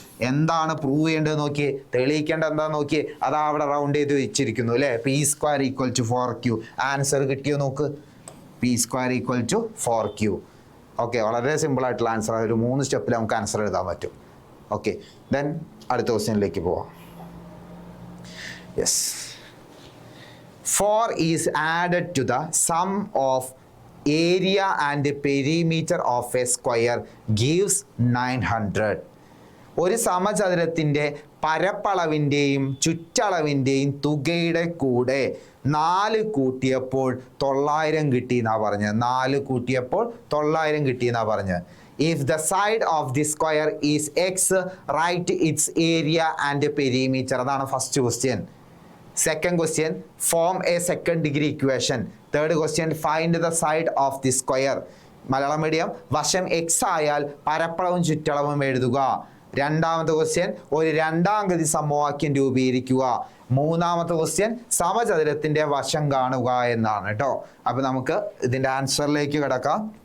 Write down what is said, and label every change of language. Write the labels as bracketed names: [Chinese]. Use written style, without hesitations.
[Malayalam] എന്താണ് പ്രൂവ് ചെയ്യേണ്ടത് നോക്കിയേ, തെളിയിക്കേണ്ടത് എന്താണെന്ന് നോക്കിയേ, അതാ അവിടെ റൗണ്ട് ചെയ്ത് വെച്ചിരിക്കുന്നു അല്ലേ. P square equal to 4Q. Answer കിട്ടിയോ നോക്ക്, P square equal to 4Q. Okay, വളരെ സിമ്പിൾ ആയിട്ടുള്ള ആൻസർ. ഒരു 3 സ്റ്റെപ്പിൽ നമുക്ക് ആൻസർ എഴുതാൻ പറ്റും. ഓക്കെ, ദെൻ അടുത്ത ക്വസ്റ്റ്യനിലേക്ക് പോവാം. [English] Yes, 4 is added to the sum of area and perimeter of a square gives 900. [Malayalam] ഒരു സമചതുരത്തിൻ്റെ പരപ്പളവിൻ്റെയും ചുറ്റളവിൻ്റെയും തുകയുടെ കൂടെ 4 കൂട്ടിയപ്പോൾ 900 കിട്ടി എന്നാ പറഞ്ഞത്. 4 കൂട്ടിയപ്പോൾ 900 കിട്ടി എന്നാ പറഞ്ഞത്. [English] If the side of the square is x, write its area and perimeter. [Malayalam] അതാണ് first question. [English] Second question, form a second degree equation. Third question, find the side of the square. [Malayalam] Malayalam medium, വശം x ആയാൽ പരപ്പളവും ചുറ്റളവും എഴുതുക. രണ്ടാമത്തെ question, ഒരു രണ്ടാം ഗതി സമവാക്യം രൂപീകരിക്കുക. മൂന്നാമത്തെ ക്വസ്റ്റ്യൻ, സമചതുരത്തിന്റെ വശം കാണുക എന്നാണ് കേട്ടോ. അപ്പൊ നമുക്ക് ഇതിന്റെ ആൻസറിലേക്ക് കിടക്കാം.